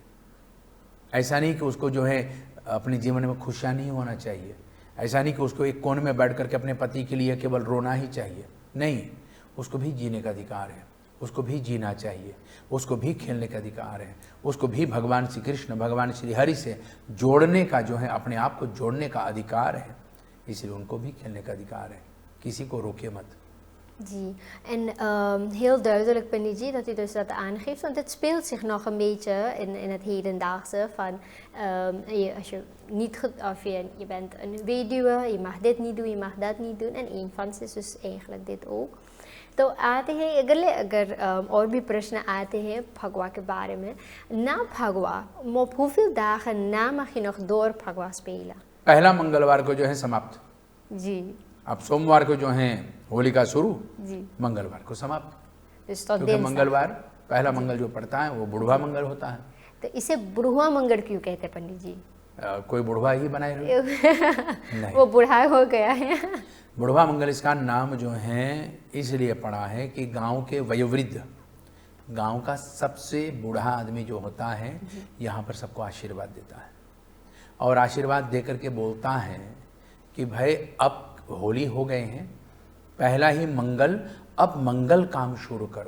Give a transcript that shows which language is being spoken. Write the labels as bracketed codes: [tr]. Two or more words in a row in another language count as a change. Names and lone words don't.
[hi] ऐसा नहीं कि उसको जो है अपने जीवन में खुशियाँ नहीं होना चाहिए, ऐसा नहीं कि उसको एक कोने में बैठ करके अपने पति के लिए केवल रोना ही चाहिए, नहीं, उसको भी जीने का अधिकार है, उसको भी जीना चाहिए, उसको भी खेलने का अधिकार है, उसको भी भगवान श्री कृष्ण, भगवान श्री हरि से जोड़ने का जो है, अपने आप को जोड़ने का अधिकार है। इसलिए उनको भी खेलने का अधिकार है, किसी को रोके मत। जी, [nl] en heel duidelijk Panditji dat u dus dat aangeeft, want het speelt zich nog een beetje in het hedendaagse van als je niet, of je bent een weduwe, je mag dit niet doen, je mag dat niet doen, en een van ze is dus eigenlijk dit ook. [hi] तो आते हैं अगर और भी प्रश्न आते हैं फगवा के बारे में, ना फगवा [nl] hoeveel dagen na mag je nog door फगवा spelen? [hi] पहला मंगलवार को जो है समाप्त जी, अब सोमवार को जो है होलिका शुरू, जी, मंगलवार को समाप्त, [nl] dus tot [hi] क्योंकि [nl] dinsdag. [hi] मंगलवार पहला मंगल जो पड़ता है वो बुढ़वा मंगल होता है। तो इसे बुढ़वा मंगल क्यों कहते हैं पंडित जी? कोई बुढ़वा ही बनाए हुए नहीं, वो बूढ़ा हो गया है। बुढ़वा मंगल इसका नाम जो है इसलिए पड़ा है कि गांव के वयोवृद्ध, गांव का सबसे बूढ़ा आदमी जो होता है यहाँ पर सबको आशीर्वाद देता है और आशीर्वाद दे करके बोलता है कि भाई अब होली हो गए हैं, पहला ही मंगल, अब मंगल काम शुरू करो।